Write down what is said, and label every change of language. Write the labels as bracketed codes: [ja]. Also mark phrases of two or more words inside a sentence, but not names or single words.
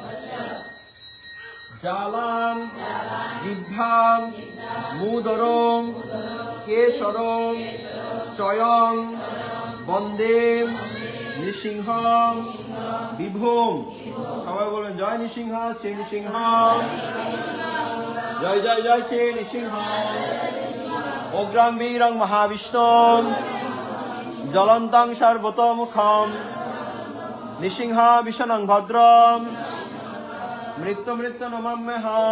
[sa] জালাম জিহ্বাম মুদরং কেশরং চয়ং বন্দে নৃসিংহম বিভুম। [bn] সবাই বলবেন জয় নৃসিংহ, শ্রী নৃসিংহ, জয় জয় জয় শ্রী নৃসিংহ। [sa] অগ্রাং বীরং মহাবিষ্ণুম জ্বলন্তং সর্বতোমুখম নৃসিংহ বিষ্ণুং ভদ্রম মৃত্যু মৃত্যু নমাম্যহম।